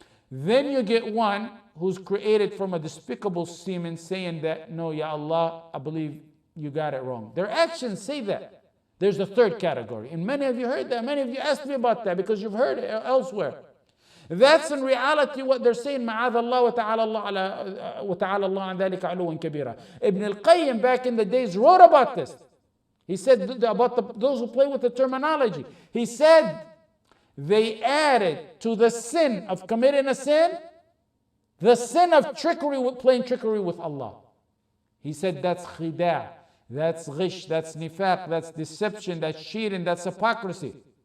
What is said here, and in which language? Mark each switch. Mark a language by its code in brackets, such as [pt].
[en] Then you get one who's created from a despicable semen saying that, no, Ya Allah, I believe you got it wrong. Their actions say that. There's a third category. And many of you heard that. Many of you asked me about that because you've heard it elsewhere. That's in reality what they're saying. [ar] معاذ الله وتعالى الله عن ذلك علوا كبيرا. [en] Ibn al-Qayyim back in the days wrote about this. He said about those who play with the terminology. He said they added to the sin of committing a sin, the sin of trickery, playing trickery with Allah. He said that's khida', that's ghish, that's nifaq, that's deception, that's cheating, that's hypocrisy.